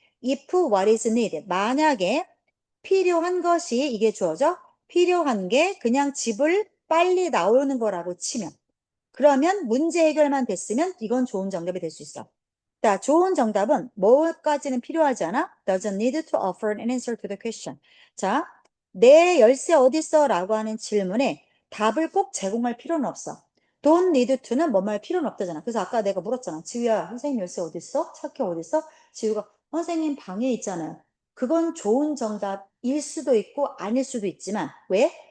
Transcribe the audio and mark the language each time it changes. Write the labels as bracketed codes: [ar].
[en] if what is needed. [ko] 만약에 필요한 것이 이게 주어져? 필요한 게 그냥 집을 빨리 나오는 거라고 치면. 그러면 문제 해결만 됐으면 이건 좋은 정답이 될 수 있어. 자, 좋은 정답은 뭐까지는 필요하지 않아? [en] Doesn't need to offer an answer to the question. [ko] 자, 내 열쇠 어디 있어? 라고 하는 질문에 답을 꼭 제공할 필요는 없어. don't need to 는 뭐 말 필요는 없다잖아. 그래서 아까 내가 물었잖아. 지우야, 선생님 열쇠 어디 있어? 차키 어디 있어? 지우가 선생님 방에 있잖아요. 그건 좋은 정답일 수도 있고 아닐 수도 있지만 왜?